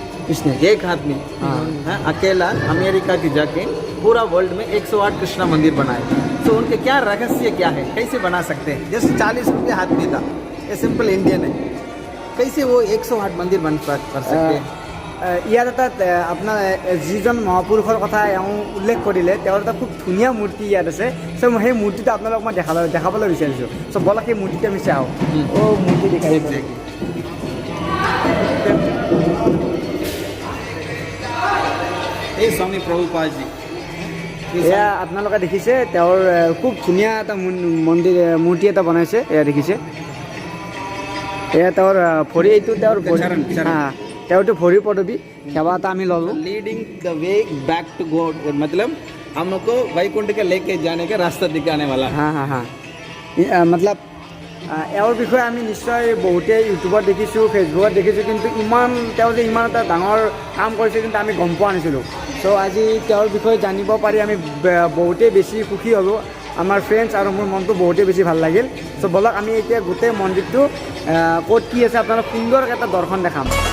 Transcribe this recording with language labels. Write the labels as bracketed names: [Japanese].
[Hindi] इसने एक आदमी, हाँ, अकेला अमेरिका की जाके पूरा वर्ल्ड में 108 कृष्णा मंदिर बनाए। तो उनके क्या रहस्य क्या है, कैसे बना सकते हैं? जस्ट 40 रुपये हाथ में था, ये सिंपल इंडियन है, कैसे वो 108 मंदिर कर सकते हैं? [Assamese] ইয়াত এটা আপোনাৰ যিজন মহাপুৰুষৰ কথা এওঁ উল্লেখ কৰিলে তেওঁৰ এটা খুব ধুনীয়া মূৰ্তি ইয়াত আছে। চ' সেই মূৰ্তিটো আপোনালোকক মই দেখাবলৈ বিচাৰিছোঁ। চ' ব'লক সেই মূৰ্তিটো আমি চাওঁ। মূৰ্তি দেখাই এই স্বামী প্ৰভুপাদ জি, এয়া আপোনালোকে দেখিছে তেওঁৰ খুব ধুনীয়া এটা মূৰ্তি এটা বনাইছে। এয়া দেখিছে, এয়া তেওঁৰ ভৰি, এইটো তেওঁৰ ভৰি, তেওঁটো ভৰি পদবী সেৱা এটা আমি ল'লোঁ। [English] leading the way back to God, [Hindi] मतलब हमको वैकुंठ के लेके जाने का रास्ता दिखाने वाला। हाँ हाँ हाँ मतलब [Assamese] এওঁৰ বিষয়ে আমি নিশ্চয় বহুতে ইউটিউবত দেখিছোঁ, ফেচবুকত দেখিছোঁ, কিন্তু তেওঁ যে ইমান এটা ডাঙৰ কাম কৰিছে কিন্তু আমি গম পোৱা নাছিলোঁ। চ' আজি তেওঁৰ বিষয়ে জানিব পাৰি আমি বহুতেই বেছি সুখী হ'লোঁ। আমাৰ ফ্ৰেণ্ডছ আৰু মোৰ মনটো বহুতেই বেছি ভাল লাগিল। চ' ব'লক আমি এতিয়া গোটেই মন্দিৰটো ক'ত কি আছে আপোনালোক সুন্দৰকৈ এটা দৰ্শন দেখাম।